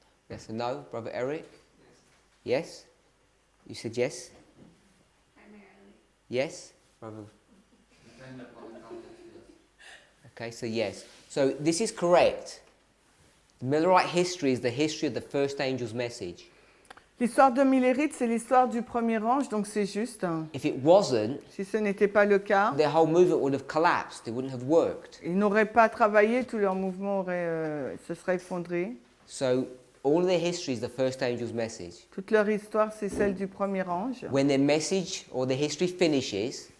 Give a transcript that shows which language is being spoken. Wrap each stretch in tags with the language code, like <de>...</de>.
<en>Yes or no? Brother Eric? Yes? You said yes? Primarily. Yes? Brother. Depending upon the context, yes. Okay, so yes. So this is correct. The Millerite history is the history of the first angel's message.</en> <fr>L'histoire de Millérite, c'est l'histoire du premier ange, donc c'est juste.</fr> <en>If it wasn't,</en> <fr>Si ce n'était pas le cas,</fr> <en>their whole movement would have collapsed. It wouldn't have worked.</en> <fr>ils n'auraient pas travaillé, tout leur mouvement se serait effondré.</fr> <en>So all of their history is the first angel's message.</en> <fr>Toute leur histoire, c'est celle du premier ange.</fr> <en>When their message or their history finishes,</en>